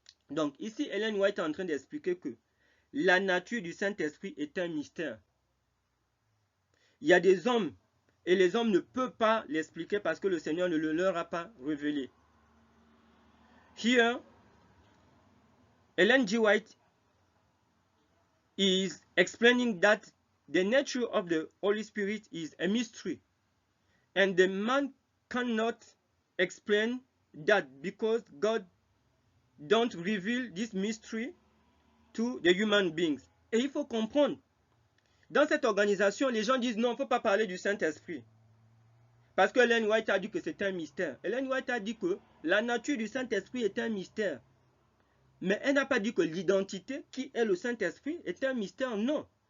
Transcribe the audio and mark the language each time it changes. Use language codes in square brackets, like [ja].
[fr] Donc ici, Ellen White est en train d'expliquer que la nature du Saint-Esprit est un mystère. Il y a des hommes, et les hommes ne peuvent pas l'expliquer parce que le Seigneur ne le leur a pas révélé. [en] Here, Ellen G. White is explaining that the nature of the Holy Spirit is a mystery, and the man cannot explain that because God don't reveal this mystery to the human beings. [fr] Et il faut comprendre, dans cette organisation, les gens disent non, il ne faut pas parler du Saint-Esprit. Parce que Ellen White a dit que c'est un mystère. Ellen White a dit que la nature du Saint-Esprit est un mystère. Mais elle n'a pas dit que l'identité, qui est le Saint-Esprit, est un mystère, non.